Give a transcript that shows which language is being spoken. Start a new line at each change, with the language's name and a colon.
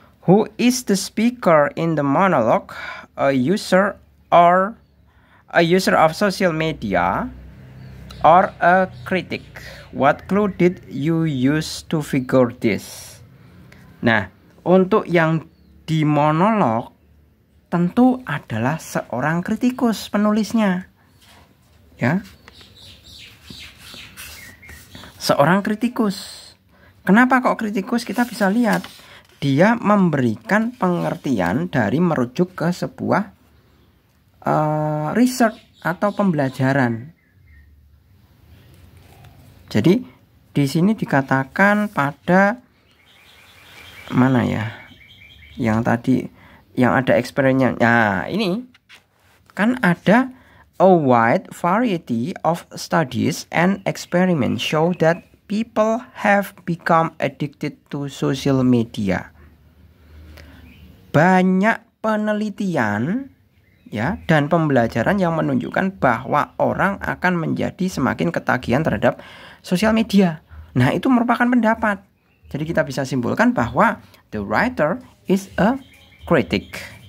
English: Who is the speaker in the monologue? A user of social media or a critic? What clue did you use to figure this?
Indonesian: Nah, untuk yang di monolog tentu adalah seorang kritikus penulisnya. Ya. Seorang kritikus. Kenapa kok kritikus? Kita bisa lihat dia memberikan pengertian dari merujuk ke sebuah research atau pembelajaran. Jadi di sini dikatakan pada mana ya? Yang tadi yang ada eksperimennya. Nah, ini kan ada
English: a wide variety of studies and experiments show that people have become addicted to social media.
Indonesian: Banyak penelitian ya dan pembelajaran yang menunjukkan bahwa orang akan menjadi semakin ketagihan terhadap sosial media. Nah, itu merupakan pendapat. Jadi kita bisa simpulkan bahwa
English: the writer is a critic.